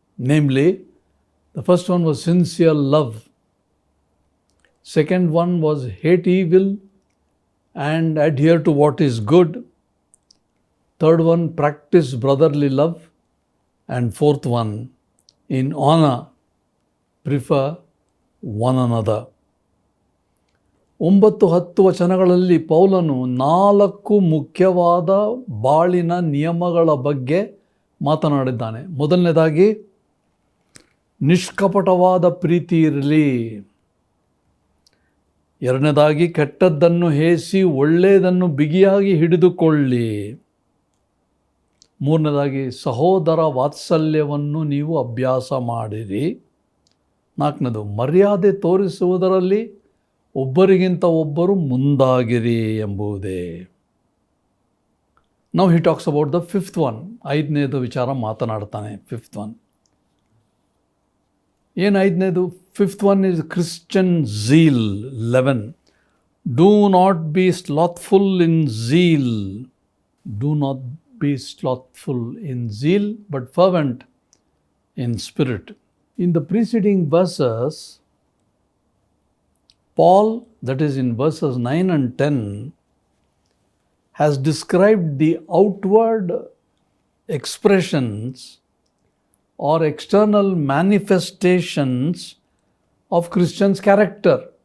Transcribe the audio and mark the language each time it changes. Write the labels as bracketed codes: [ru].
[en] Namely, the first one was sincere love. Second one was hate evil and adhere to what is good. Third one, practice brotherly love. And fourth one, in honor, prefer one another. [kn] 9-10 ವಚನಗಳಲ್ಲಿ ಪೌಲನು 4 ಮುಖ್ಯವಾದ ಬಾಳಿನ ನಿಯಮಗಳ ಬಗ್ಗೆ ಮಾತನಾಡಿದ್ದಾನೆ. ಮೊದಲನೇದಾಗಿ, ನಿಷ್ಕಪಟವಾದ ಪ್ರೀತಿ ಇರಲಿ. ಎರಡನೇದಾಗಿ, ಕೆಟ್ಟದ್ದನ್ನು ಹೇಸಿ ಒಳ್ಳೆಯದನ್ನು ಬಿಗಿಯಾಗಿ ಹಿಡಿದುಕೊಳ್ಳಿ. ಮೂರನೇದಾಗಿ, ಸಹೋದರ ವಾತ್ಸಲ್ಯವನ್ನು ನೀವು ಅಭ್ಯಾಸ ಮಾಡಿರಿ. ನಾಲ್ಕನೇದು, ಮರ್ಯಾದೆ ತೋರಿಸುವುದರಲ್ಲಿ ಒಬ್ಬರಿಗಿಂತ ಒಬ್ಬರು ಮುಂದಾಗಿರಿ ಎಂಬುದೇ. [en] Now he talks about the fifth one. 5ನೇದು ವಿಚಾರ ಮಾತನಾಡ್ತಾನೆ. ಫಿಫ್ತ್ ಒನ್ ಏನು? 5ನೇದು, fifth one is Christian zeal. 11, do not be slothful in zeal. Do not be slothful in zeal but fervent in spirit. In the preceding verses, Paul, that is in verses 9 and 10, has described the outward expressions or external manifestations of Christians' character.